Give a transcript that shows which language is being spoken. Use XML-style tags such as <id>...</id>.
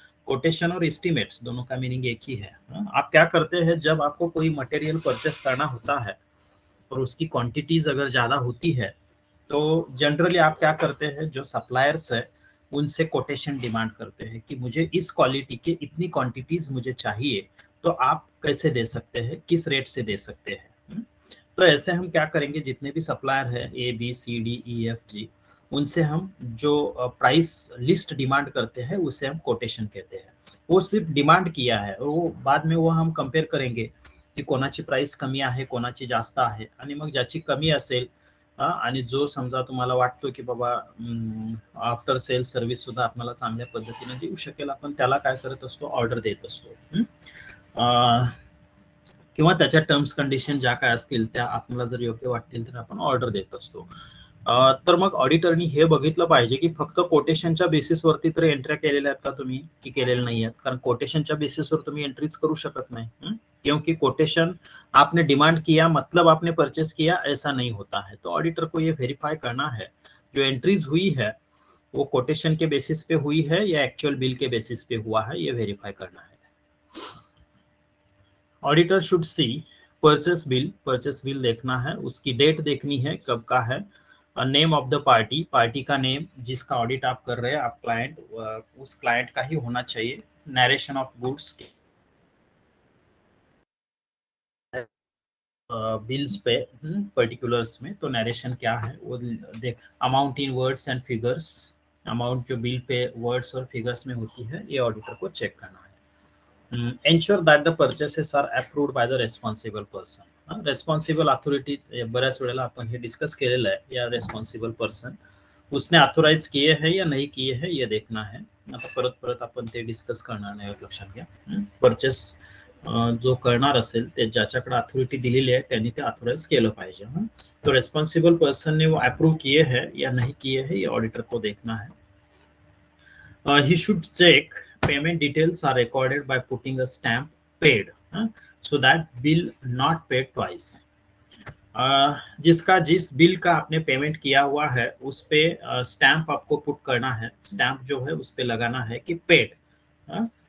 <hi>Quotation और estimates दोनों का मीनिंग एक ही है. आप क्या करते हैं, जब आपको कोई मटेरियल परचेस करना होता है और उसकी क्वांटिटीज अगर ज़्यादा होती है तो जनरली आप क्या करते हैं, जो सप्लायर्स है उनसे कोटेशन डिमांड करते हैं कि मुझे इस क्वालिटी के इतनी क्वांटिटीज मुझे चाहिए, तो आप कैसे दे सकते हैं, किस रेट से दे सकते हैं। तो ऐसे हम क्या करेंगे, जितने भी सप्लायर है ABCDEFG, उनसे हम जो प्राइस लिस्ट डिमांड करते हैं उसे हम कोटेशन कहते हैं। वो सिर्फ डिमांड किया है, और वो बाद में वो हम कंपेअर करेंगे</hi> <mr>की कोणाची प्राइस कमी आहे, कोणाची जास्त आहे, आणि मग ज्याची कमी असेल आणि जो समजा तुम्हाला वाटतो की बाबा आफ्टर सेल सर्व्हिस सुद्धा आपल्याला चांगल्या पद्धतीने देऊ शकेल, आपण त्याला काय करत असतो, ऑर्डर देत असतो। किंवा त्याच्या टर्म्स कंडिशन ज्या काय असतील त्या आपल्याला जर योग्य वाटतील तर आपण ऑर्डर देत असतो। तर मग ऑडिटरनी हे बघितलं पाहिजे की फक्त कोटेशनच्या बेसिसवरती तर एंट्र्या केलेल्या आहेत का तुम्ही, की केलेल्या नाही आहेत, कारण कोटेशनच्या बेसिसवर तुम्ही एंट्रीज करू शकत नाही,</mr> <hi>क्योंकि कोटेशन आपने डिमांड किया मतलब आपने परचेस किया ऐसा नहीं होता है। तो ऑडिटर को ये वेरीफाई करना है जो एंट्रीज हुई है वो कोटेशन के बेसिस पे हुई है या एक्चुअल बिल के बेसिस पे हुआ है, ये वेरीफाई करना है।</hi> <en>auditor should see</en> <hi>purchase bill देखना है, उसकी डेट देखनी है कब का है, नेम ऑफ द पार्टी का नेम जिसका ऑडिट आप कर रहे हैं, आप क्लाइंट, उस क्लाइंट का ही होना चाहिए, नरेशन ऑफ गुड्स बिल्स पे पर्टिकुलर्स में, तो नरेशन क्या है वो देख,</hi> <en>amount in words and figures,</en> <hi>amount जो बिल पे वर्ड्स और फिगर्स में होती है ये ऑडिटर को चेक करना है।</hi> <en>ensure that the purchases are approved by the responsible person,</en> <hi>responsible authority</hi> <mr>बऱ्याच वेळेला आपण हे डिस्कस केलेलं आहे,</mr> <hi>या रेस्पॉन्सिबल पर्सन उसने ऑथोराइज किए हैं या नहीं किए हैं ये देखना है।</hi> <mr>आता परत परत आपण ते डिस्कस करणार नाही, लक्षात घ्या। परचेस जो करणार असेल ते ज्याच्याकडे अथॉरिटी दिलेली आहे त्यांनी ते ऑथोराइज केलं पाहिजे।</mr> <hi>तो रेस्पॉन्सिबल पर्सन ने वो अप्रूव किए हैं या नहीं किए हैं ये ऑडिटर को देखना है।</hi> <en>He should check payment details are recorded by putting a stamp paid, so that bill not paid twice.</en> <hi>जिसका जिस बिल का आपने पेमेंट किया हुआ है उस पे स्टैम्प आपको पुट करना है, स्टैम्प जो है उस पे लगाना है कि पेड।</hi>